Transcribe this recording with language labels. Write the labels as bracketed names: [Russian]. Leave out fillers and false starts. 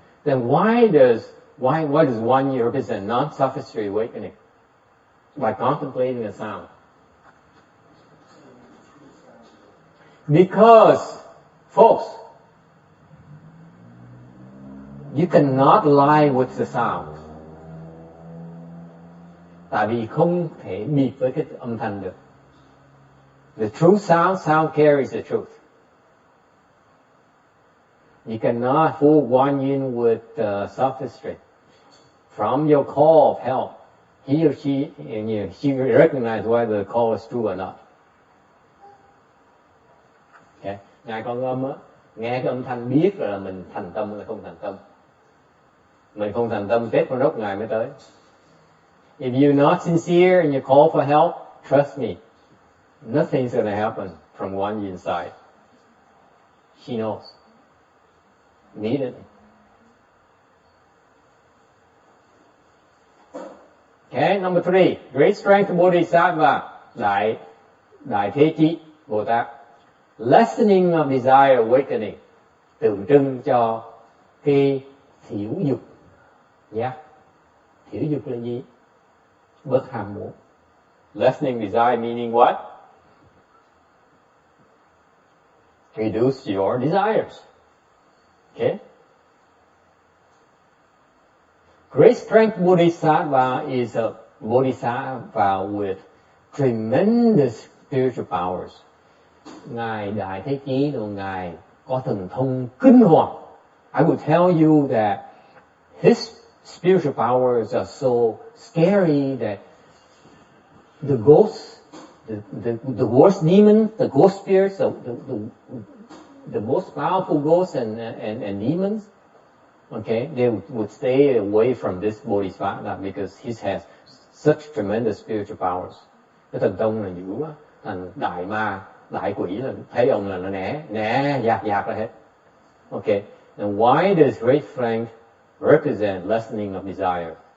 [English] Then why does one year represent non-sophistry awakening? By contemplating a sound. Because, folks, you cannot lie with the sound. [Vietnamese] Tại vì không thể bịp với cái âm thanh được. [English] The true sound carries the truth. You cannot fool Guan Yin with sophistry. From your call of help, he or she recognizes whether the call is true or not. Okay. [Vietnamese] Ngài Con Âm á, nghe cái âm thanh biết là mình thành tâm hay không thành tâm. Mình không thành tâm, Tết Con Rốc Ngài mới tới. [English] If you're not sincere in your call for help, trust me, nothing's going to happen from Guan Yin's side. She knows. Immediately. Okay, number 3. Great strength of Bodhisattva. Đại Thế Chí Bồ Tát. Lessening of desire awakening. [Vietnamese] Tượng trưng cho cái thiểu dục. Yeah. Thiểu dục là gì? Bớt ham muốn. [English] Lessening desire meaning what? Reduce your desires. Okay? Great strength Bodhisattva is a Bodhisattva with tremendous spiritual powers. [Vietnamese] Ngài Đại Thế Chí rồi Ngài có thần thông kinh hoàng. [English] I would tell you that his spiritual powers are so scary that the ghosts, the worst demons, the ghost spirits, the most powerful ghosts and demons, okay, they would stay away from this Bodhisattva because he has such tremendous spiritual powers. [Vietnamese] Cái thần thông là dữ quá, thành đại ma, đại quỷ là thấy ông là nó né dạt ra hết. [English] Okay, and why does great strength represent lessening of desire?